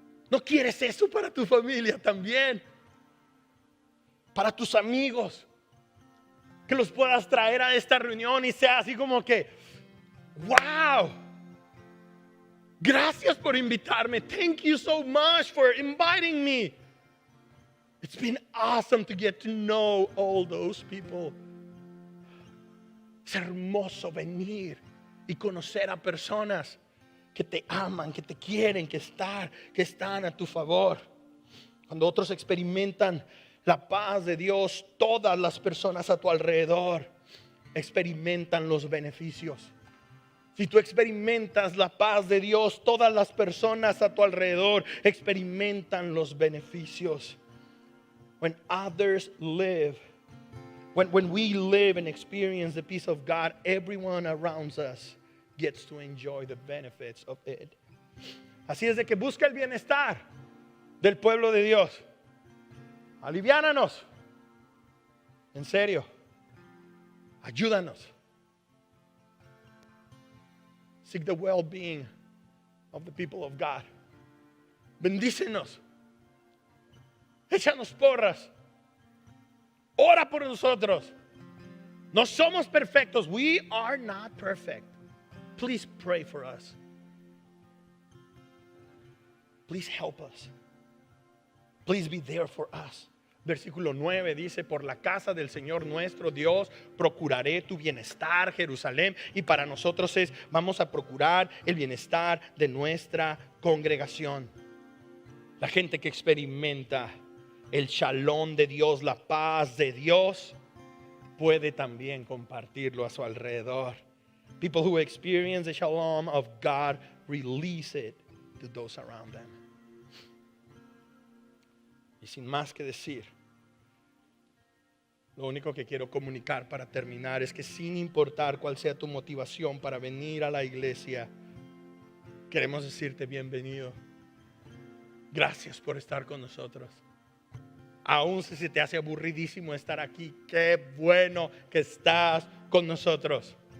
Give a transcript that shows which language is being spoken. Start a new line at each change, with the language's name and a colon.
Spanish: ¿No quieres eso para tu familia también? Para tus amigos. Que los puedas traer a esta reunión y sea así como que: wow, gracias por invitarme.
English: Thank you so much for inviting me. It's been awesome to get to know all those people.
Spanish: Es hermoso venir y conocer a personas que te aman, que te quieren, que están a tu favor. Cuando otros experimentan la paz de Dios, todas las personas a tu alrededor experimentan los beneficios. Si tú experimentas la paz de Dios, todas las personas a tu alrededor experimentan los beneficios.
English: When others live, when we live and experience the peace of God, everyone around us gets to enjoy the benefits of it.
Spanish: Así es de que busca el bienestar del pueblo de Dios. Aliviánanos. En serio. Ayúdanos.
English: Seek the well-being of the people of God.
Spanish: Bendícenos. Échanos porras. Ora por nosotros. No somos perfectos.
English: We are not perfect. Please pray for us. Please help us. Please be there for us.
Spanish: Versículo 9 dice: por la casa del Señor nuestro Dios procuraré tu bienestar, Jerusalén. Y para nosotros vamos a procurar el bienestar de nuestra congregación. La gente que experimenta el shalom de Dios, la paz de Dios, puede también compartirlo a su alrededor.
English: People who experience the shalom of God release it to those around them.
Spanish: Y sin más que decir, lo único que quiero comunicar para terminar es que sin importar cuál sea tu motivación para venir a la iglesia, queremos decirte bienvenido. Gracias por estar con nosotros. Aún si se te hace aburridísimo estar aquí, qué bueno que estás con nosotros.